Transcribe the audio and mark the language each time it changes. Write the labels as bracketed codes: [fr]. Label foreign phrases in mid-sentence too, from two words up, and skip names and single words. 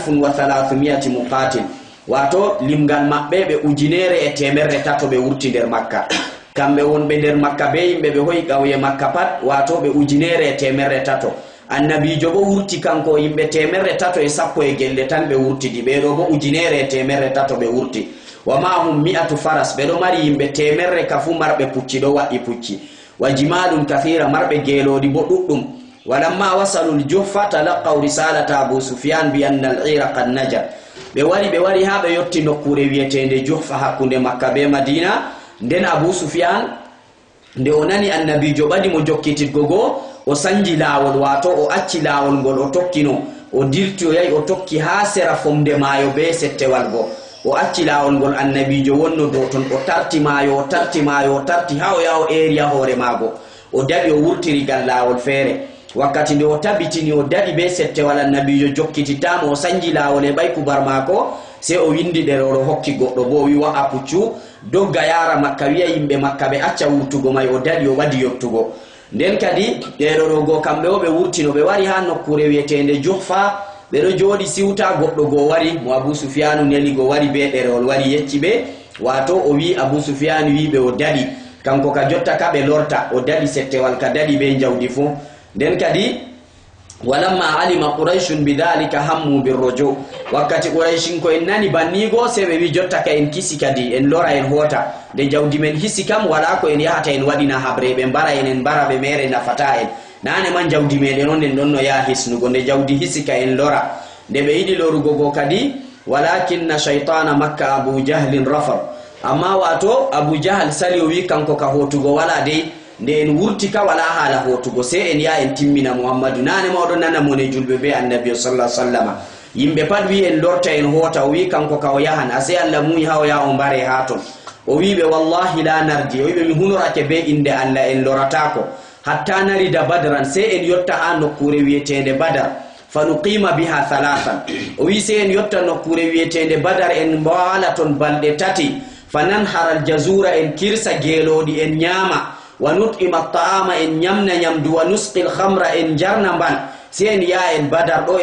[ff] 1300 muqatil wato limgal mabbe be ujinere e temerre tato be wurti der makka kambe wonbe der makka be yimbe be hoy gawye makka pat wato be ujinere e temerre tato annabi jogo wurti kanko yimbe temerre tato e sappo e gelle tan be wurti di be do bo ujinere e temerre tato be wurti [ar] ومعهم 100 فرس [ff] be do mari yimbe temerre kafu marbe pucci do wadi pucci [ar] وجمال كثيرة [ff] marbe gelodi bo duddum [ar] ولما وصلوا الجحفة تلقوا رسالة أبي سفيان بأن العير قد نجت [ff] be wari ha be yotti nokkure wietende juhfa hakkunde makka be madina nden abu sufyan nde onani annabi jo badi mo jokkitirgo go o sanji lawol wato o acci lawol gol o tokkino o dirti o yayi o tokki ha sera fomde maayo be settewal go o acci lawol gol annabijo wonno do ton o tarti maayo tarti ha o yawo area hore mago o dadi o wurtiri gal lawol fere wakkati nde o tabitini o dadi be settewal annabijo jokkititamo o sanji lawol e bay kubar mako se o windi deroro hokki goddo bo wi wa apuccu dogga yara makka wi'a yimbe makka be acca wurtugo may o dadi o wadi yottugo nden kadi deroro go kambe o be wurtino be wari ha nokkure wietende juhfa be do jodi siwta goddo go wari mo abu sufyan neli go wari be derol wari yecci be wato o wi abu sufyan wi be o dadi kanko ka jotta ka be lorta o dadi settewal ka dadi be jawdi fu nden kadi [ar] ولما علم قريش بذلك هموا بالرجوع [ff] wakati quraishin ko en nani bannigo se be wi jotta ka en kisi kadi en lora en hota de jawdi men hisi kam wala ko en yahata en wadina habre be bara en bara be mere nafata en nane man jawdi meden non en donno ya hisnugo de jawdi hisika en lora de be yidi lorugo go kadi [ar] ولكن شيطان مكة أبو جهل رفض أما [ff] wato Abu Jahal sali o wi kanko ka hotugo wala de nde en wurti ka wala hala hotugo se en ya en timmina Muhammadu nane mawdo nana mone julbe be annabi sallallahu alaihi wasallam yimbe pad wi en lorta en hota o wi kanko ka o yahan ase Allah muyi haw ya on bare haton o wi be [ar] والله لا نرجع [ff] o wi be mi hunorake be inde Allah en loratako [ar] حتى نرد بدرا [ff] se en yotta an nokure wietende badar [ar] فنقيم بها ثلاثا [ff] o wi se en yotta nokure wietende badar en bawala ton balde tati [ar] فننحر الجزور [ff] en kirsa gelodi en nyama [ar] ونطعم الطعام [ff] en nyamna nyamdu [ar] ونسقي الخمر [ff] en jarna bal se en ya en badar do